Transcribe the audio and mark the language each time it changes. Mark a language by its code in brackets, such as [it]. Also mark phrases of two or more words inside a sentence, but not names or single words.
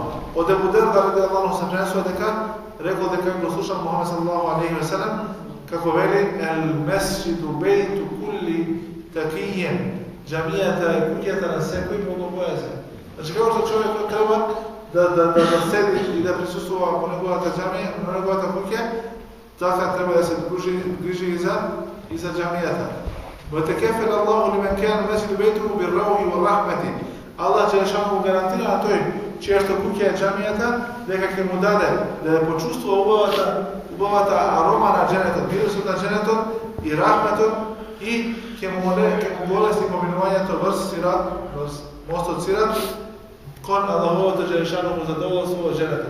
[mk] Од Ебу Дерда [ar] رضي الله عنه [mk] се пренесува дека рекол дека го слушал Мухамед [ar] صلى الله عليه وسلم [mk] како вели: [ar] "المسجد بيت كل تقي." [mk] Џамијата е куќата на секој богобојазен. Значи како што човекот треба да седи и да присуствува во неговата џамија, во неговата куќа, така треба да се грижи и за џамијата. [ar] وَتَكَفَّلَ اللَّهُ لِمَنْ كَانَ مَسْجِدُ بَيْتُهُ بِالرَّوْحِ وَالرَّحْمَةِ. [mk] Аллах Џелешанову гарантира на тој чија што куќа е џамијата дека ќе му даде да ја почувствува убавата арома на џенетот, мирисот на џенетот и рахметот и ќе му болести поминувањето врз мостот Сират кон Аллаховото Џелешаново задоволство во џенетот.